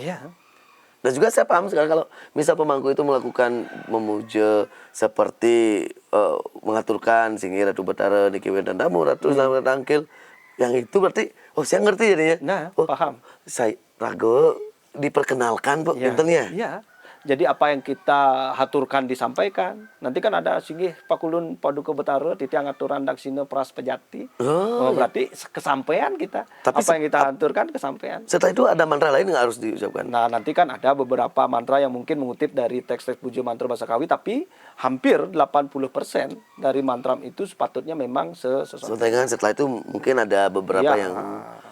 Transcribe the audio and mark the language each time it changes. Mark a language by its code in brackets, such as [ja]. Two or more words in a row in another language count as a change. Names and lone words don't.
[id] Dan juga saya paham sekarang kalau misal pemangku itu melakukan memuja seperti mengaturkan [ban] singgih Ratu Betara, Niki Wedandamu, Ratu Selamat Tangkil, [id] yang itu berarti saya ngerti jadinya. Paham. Saya ragu diperkenalkan Pak intinya. Jadi apa yang kita haturkan disampaikan. Nanti kan ada [ban] singgih Pakulun Paduka Betara titiang aturan daksina pras pejati. [id] Berarti kesampaian kita. Tapi apa yang kita haturkan kesampaian. Setelah itu ada mantra lain nggak harus diucapkan? Nah, nanti kan ada beberapa mantra yang mungkin mengutip dari teks-teks puja mantra bahasa Kawi, tapi hampir 80% dari mantra itu sepatutnya memang sesontengan. Setelah itu mungkin ada beberapa yang